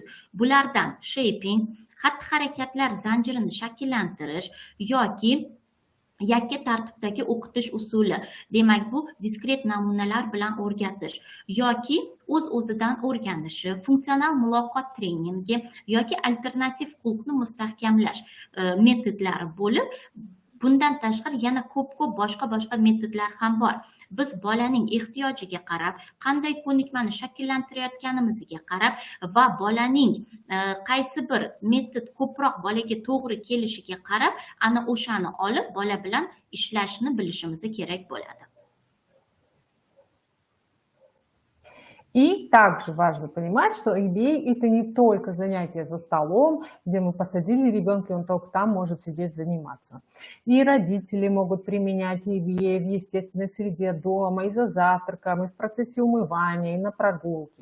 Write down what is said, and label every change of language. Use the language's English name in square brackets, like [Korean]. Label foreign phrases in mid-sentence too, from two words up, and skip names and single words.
[Uzbek] Bulardan shaping, xatti-harakatlar zanjirini shakllantirish yoki yakka tartibdagi o'qitish usuli, demak bu diskret namunalar bilan o'rgatish yoki o'z-o'zidan o'rganishi, funksional muloqot treningi yoki alternativ xulqni mustahkamlash metodlari bo'lib, bundan tashqari yana ko'p boshqa metodlar ham bor. Biz bolaning ehtiyojiga qarab, qanday ko'nikmani shakllantirayotganimizga qarab va bolaning qaysi bir metod ko'proq bolaga to'g'ri kelishiga qarab, ana o'shani olib bola bilan ishlashni bilishimiz kerak bo'ladi. [Russian] И также важно понимать, что ABA это не только занятие за столом, где мы посадили ребенка, и он только там может сидеть заниматься. И родители могут применять ABA в естественной среде дома, и за завтраком, и в процессе умывания, и на прогулке.